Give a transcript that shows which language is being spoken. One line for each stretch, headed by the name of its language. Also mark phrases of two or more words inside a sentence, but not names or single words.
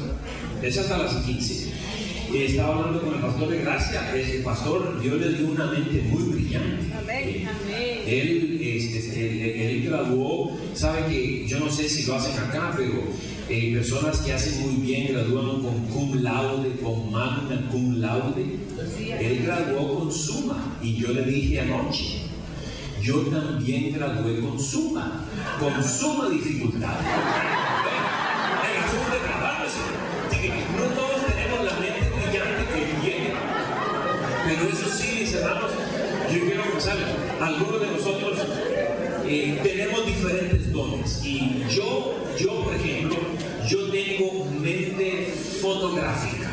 Spanish: Es hasta las 15. Estaba hablando con el pastor de Gracia. El pastor, Dios le dio una mente muy brillante. Amén, amén. Él graduó, sabe que yo no sé si lo hacen acá, pero personas que hacen muy bien gradúan con
Latin: cum laude,
Spanish: con
Latin: magna cum laude.
Spanish: Él graduó con summa, y yo le dije anoche, yo también gradué con summa dificultad. El asunto de graduarse. No todos tenemos la mente brillante que viene, pero eso sí, mis hermanos, yo quiero pensar, algunos de nosotros tenemos diferentes dones, y yo por ejemplo, yo tengo mente fotográfica.